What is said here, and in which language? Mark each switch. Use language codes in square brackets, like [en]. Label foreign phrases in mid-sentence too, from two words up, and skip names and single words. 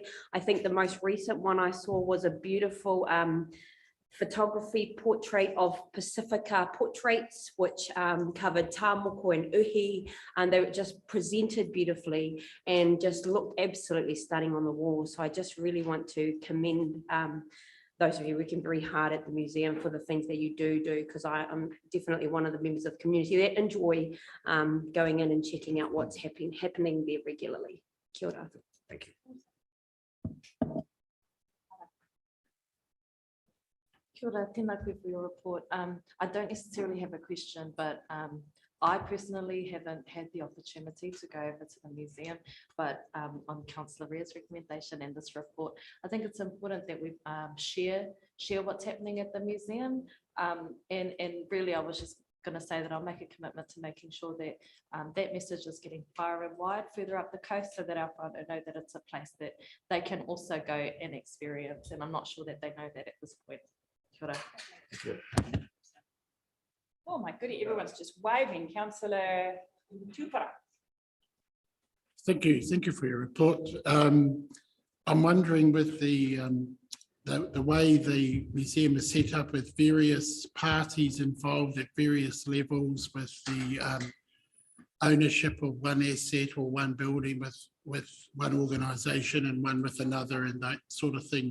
[en] I think the most recent one I saw was a beautiful photography portrait of Pacifica portraits, which covered Tāmoko and Uhi, and they were just presented beautifully and just looked absolutely stunning on the wall. So I just really want to commend those of you working very hard at the museum for the things that you do, because I'm definitely one of the members of the community that enjoy going in and checking out what's happening there regularly. [mi] Kia ora. [en] Thank you. [mi] Kia ora, tēnā koe [en] for your report. I don't necessarily have a question, but I personally haven't had the opportunity to go over to the museum, but on Councillor Rea's recommendation and this report, I think it's important that we share what's happening at the museum. And really, I was just going to say that I'll make a commitment to making sure that that message is getting far and wide further up the coast, so that our whānau know that it's a place that they can also go and experience. And I'm not sure that they know that at this point. [mi] Kia ora. [en] Oh my goodness, everyone's just waving. Councillor Tupara. Thank you for your report. I'm wondering with the way the museum is set up with various parties involved at various levels, with the ownership of one asset or one building with one organisation and one with another and that sort of thing.